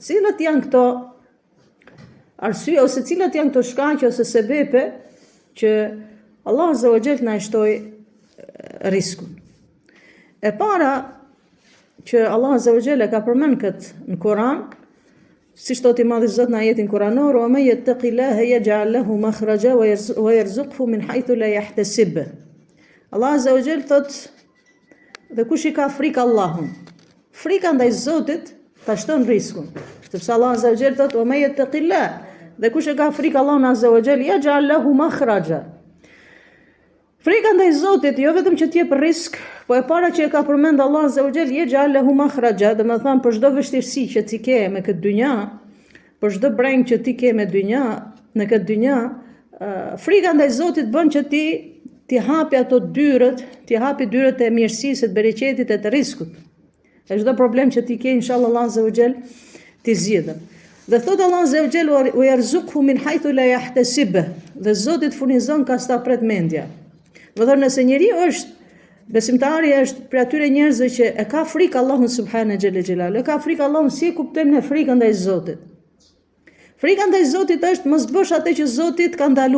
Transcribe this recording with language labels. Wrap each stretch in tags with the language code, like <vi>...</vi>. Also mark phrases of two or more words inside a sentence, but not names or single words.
<sq>Cilat janë këto arsye ose cilat janë këto shkaqe ose sebepe që Allah</sq> <ar>عز وجل</ar> <sq>na shtoi riskun. E para që Allah</sq> <ar>عز وجل</ar> <sq>ka përmend këtë në Kur'an, siç thotë i Madhi Zot në ajetin kuranor:</sq> <ar>"ومن يتق الله يجعل له مخرجا ويرزقه من حيث لا يحتسب."</ar> <sq>Allah</sq> <ar>عز وجل</ar> <sq>thotë, dhe kush i ka frikë Allahun, frika ndaj Zotit ta shton riskun. Sepse Allah</sq> <ar>عز وجل</ar> <sq>thotë:</sq> <ar>"ومن يتق الله",</ar> <sq>dhe kush e ka frikë Allahun</sq> <ar>عز وجل, يجعل له مخرجا.</ar> <sq>Frika ndaj Zotit jo vetëm që t'jep risk, po e para që e ka përmend Allah</sq> <ar>عز وجل, يجعل له مخرجا,</ar> <sq>do të thonë për çdo vështirësi që ti ke me këtë dynja, për çdo breng që ti ke me dynja, në këtë dynja, frika ndaj Zotit bën që ti hapi ato dyrët, ti hapi dyrët e mirësisë, të bereqetit e të riskut. E çdo problem që ti ke, inshallah Allah</sq> <ar>عز وجل</ar> <sq>ti zgjidhet. Dhe thot Allah</sq> <ar>عز وجل: "ويرزقه من حيث لا يحتسب",</ar> <sq>dhe Zoti furnizon ka sta pret mendja. Do të thonë, nëse njeriu është besimtari, është për atyre njerëzve që e ka frikë Allahun</sq> <ar>سبحانه جل جلاله,</ar> <sq>e ka frikë Allahun, si e kuptojmë ne frikën ndaj Zotit? Frika ndaj Zotit është mos bësh atë që Zoti ka ndalu.</sq>